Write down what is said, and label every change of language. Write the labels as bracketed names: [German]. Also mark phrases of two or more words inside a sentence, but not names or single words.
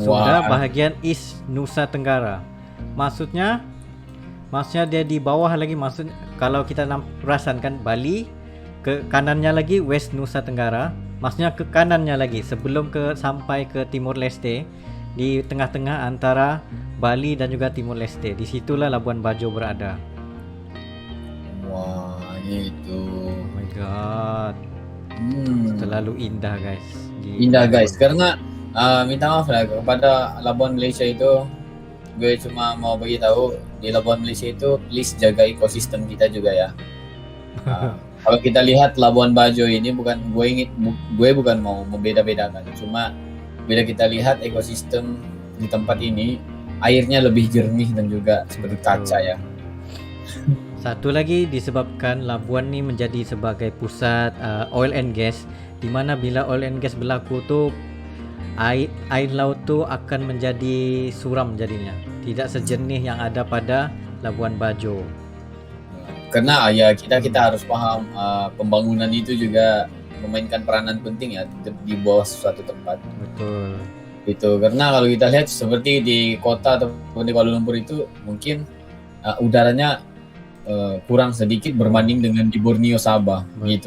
[Malay] Sunda bahagian East Nusa Tenggara. Maksudnya dia di bawah lagi, maksud kalau kita perasan kan Bali ke kanannya lagi West Nusa Tenggara, maksudnya ke kanannya lagi sebelum sampai ke Timur Leste, di tengah-tengah antara Bali dan juga Timur Leste. Disitulah Labuan Bajo berada. Wah, itu. [English] Oh my god, [Malay] terlalu indah guys. [Indonesian] Indah guys, karena minta maaf lah kepada Labuan Malaysia itu, gue cuma mau bagi tahu di Labuan Malaysia itu please jaga ekosistem kita juga ya. Kalau kita lihat Labuan Bajo ini bukan gue bukan mau membeda-bedakan, cuma bila kita lihat ekosistem di tempat ini airnya lebih jernih dan juga seperti kaca ya. [Malay] Satu lagi disebabkan Labuan ni menjadi sebagai pusat [English] oil and gas, [Malay] di mana bila [English] oil and gas [Malay] berlaku tu air laut tu akan menjadi suram jadinya, tidak sejernih yang ada pada Labuan Bajo. Karena ya kita harus paham pembangunan itu juga memainkan peranan penting ya di bawah suatu tempat. Betul. Itu karena kalau kita lihat seperti di kota ataupun di Kuala Lumpur itu mungkin udaranya kurang sedikit berbanding dengan di Borneo, Sabah gitu.